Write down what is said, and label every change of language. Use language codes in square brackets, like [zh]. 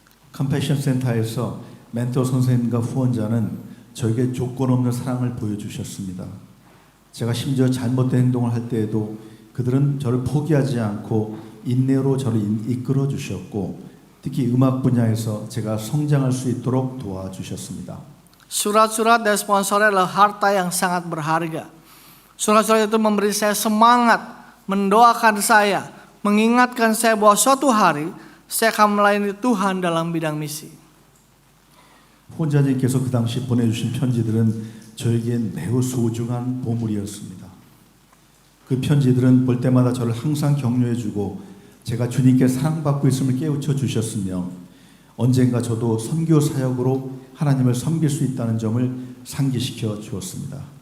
[ko] 컴패션 센터에서 멘토 선생님과 후원자는 저에게 조건 없는 사랑을 보여주셨습니다. 제가 심지어 잘못된 행동을 할 때에도 그들은 저를 포기하지 않고 인내로 저를 이끌어 주셨고 특히 음악 분야에서 제가 성장할 수 있도록 도와주셨습니다. [id] Surat-surat dari sponsornya adalah harta yang sangat berharga. Surat-surat itu memberi saya semangat, mendoakan saya, mengingatkan saya bahwa suatu hari saya akan melayani Tuhan dalam bidang misi. [ko] 후원자님께서 그 당시 보내주신 편지들은 저에겐 매우 소중한 보물이었습니다. 그 편지들은 볼 때마다 저를 항상 격려해주고 제가 주님께 사랑받고 있음을 깨우쳐 주셨으며 언젠가 저도 선교 사역으로 하나님을 섬길 수 있다는 점을 상기시켜 주었습니다.